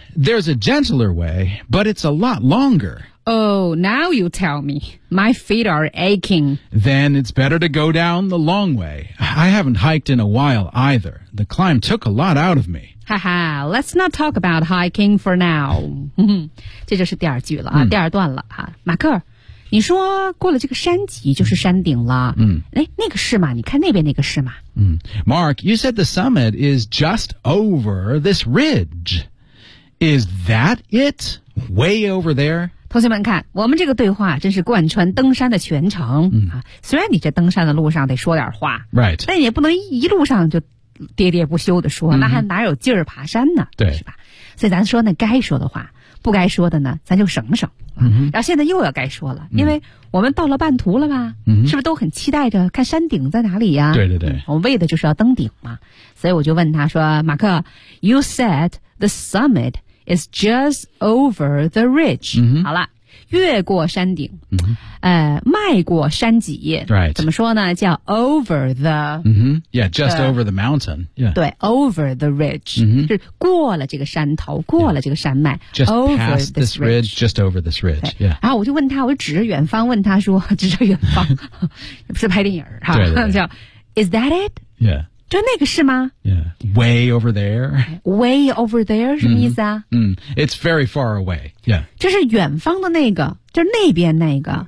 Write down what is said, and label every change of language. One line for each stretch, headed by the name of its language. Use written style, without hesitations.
English: There's a gentler way, but it's a lot longer. Oh, now you tell me. My feet are aching. Then it's better to go down the long way. I haven't hiked in a while either. The climb took a lot out of me. Haha, let's not talk about hiking for now.
Chinese: 这就是第二句了、第二段了。马克，你说过了这个山脊就是山顶了。那个是吗？你看那边那个是吗？
English: Mark, you said the summit is just over this ridge. Is that it? Way over there?
Chinese: 同学们看，我们这个对话真是贯穿登山的全程、虽然你这登山的路上得说点话、
English: right.
Chinese: 但也不能一路上就喋喋不休的说、那还哪有劲儿爬山呢，对，是吧？所以咱说那该说的话，不该说的呢咱就省省、然后现在又要该说了，因为我们到了半途了吧、是不是都很期待着看山顶在哪里呀、对对对、我们为的就是要登顶嘛。所以我就问他说，马克，
English: You said the summit is just over the ridge、
Chinese: 好了，越过山顶、迈过山脊、
English: right.
Chinese: 怎么说呢，叫
English: over the、 yeah, just over the mountain、yeah.
Chinese: 对，
English: over the ridge、
Chinese: 是过了这个山头，过了这个山脉、
English: just over past this ridge, just over this ridge、
Chinese: 然后我就问他，我就指着远方问他说，指着远方不是拍电影哈，对对对，叫
English: is that it? Yeah.
Chinese: 就那个是吗？
English: Yeah. Way over there. Way over there
Chinese: 什么意思啊？
English: It's very far away. Yeah.
Chinese: 就是远方的那个，就是那边那个，